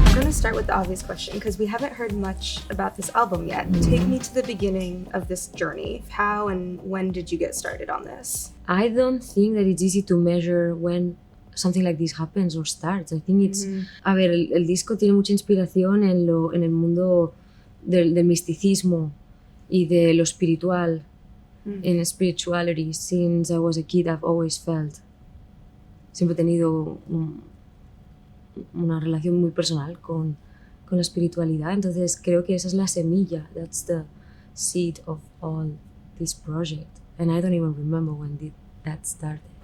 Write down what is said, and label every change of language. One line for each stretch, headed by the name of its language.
English: Start with the obvious question because we haven't heard much about this album yet. Take me to the beginning of this journey. How and when did you get started on this? I don't think that it's easy to measure when something like this happens or starts. I think it's...
Spanish: A ver, el disco tiene mucha inspiración en el mundo del misticismo y de lo espiritual.
English: In spirituality, since I was a kid, I've always felt.
Spanish: Siempre he tenido una relación muy personal con la espiritualidad, entonces creo que esa es la semilla.
English: That's the seed of all this project, and I don't even remember when did that started.